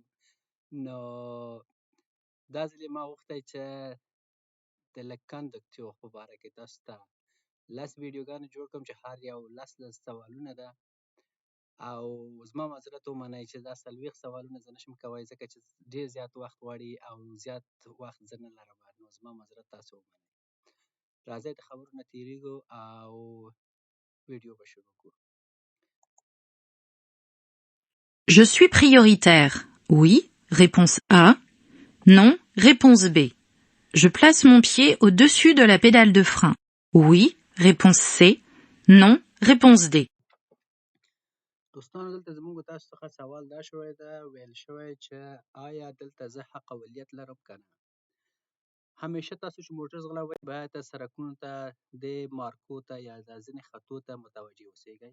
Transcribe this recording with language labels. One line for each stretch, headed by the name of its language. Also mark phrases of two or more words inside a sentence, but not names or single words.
Pashto: نو دا ځلې ما غوښتی چې د لږ کندکتیو په باره کې تاسو ته 10 ویډیوګانې جوړ کړم چې هر یو 10 سوالونه ده. او زما معذرت ومنئ چې دا 40 سوالونه زه نشم کولی، ځکه چې ډېر زیات وخت غواړي او زیات وخت زه نه لرم. نو زما معذرت تاسو ومنئ. راځئ د خبرو نه تېرېږو او ویډیو به شروع کړو.
French: Je suis prioritaire. Oui, réponse A. Non, réponse B. Je place mon pied au-dessus de la pédale de frein. Oui, réponse C. Non, réponse D.
Pashto: دوستانو دلته زموږ تاسو څخه سوال دا شوی ده، ویل شوی چې آیا دلته زه حق اولیت لرم که نه. همیشه تاسو چې موټر ځغلوئ باید سرکونو ته، د مارکو ته یا د ځینې خطو ته متوجه اوسئ.